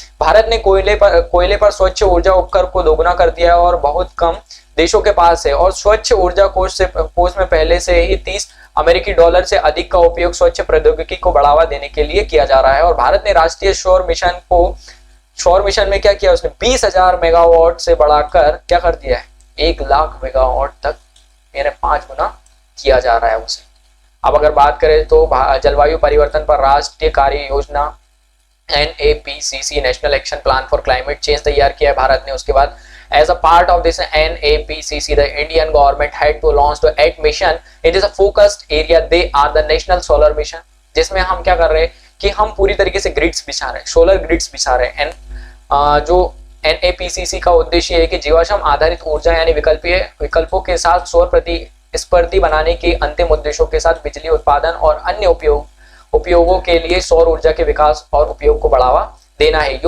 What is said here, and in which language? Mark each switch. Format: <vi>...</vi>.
<hi>भारत ने कोयले पर स्वच्छ ऊर्जा उपकर को दोगुना कर दिया है और बहुत कम देशों के पास है, और स्वच्छ ऊर्जा कोष में पहले से ही $30 से अधिक का उपयोग स्वच्छ प्रौद्योगिकी को बढ़ावा देने के लिए किया जा रहा है। और भारत ने राष्ट्रीय सौर मिशन में क्या किया, उसने 20,000 मेगावाट से बढ़ाकर क्या कर दिया है 1 लाख मेगावाट तक, यानी 5 गुना किया जा रहा है उसे। अब अगर बात करें तो जलवायु परिवर्तन पर राष्ट्रीय कार्य योजना NAPCC national action plan for climate change तैयार किया है भारत ने। उसके बाद</hi> <en>as a part of this NAPCC, the Indian government had to launch the 8 mission. It is a focused area. They are the national solar mission,</en> <hi>जिसमें हम क्या कर रहे हैं कि हम पूरी तरीके से ग्रिड्स बिछा रहे हैं, सोलर ग्रिड्स बिछा रहे हैं। जो NAPCC का उद्देश्य है कि जीवाश्म आधारित ऊर्जा यानी विकल्पों के साथ सौर प्रतिस्पर्धी बनाने के अंतिम उद्देश्यों के साथ बिजली उत्पादन और अन्य उपयोगों के लिए सौर ऊर्जा के विकास और उपयोग को बढ़ावा देना है।</hi>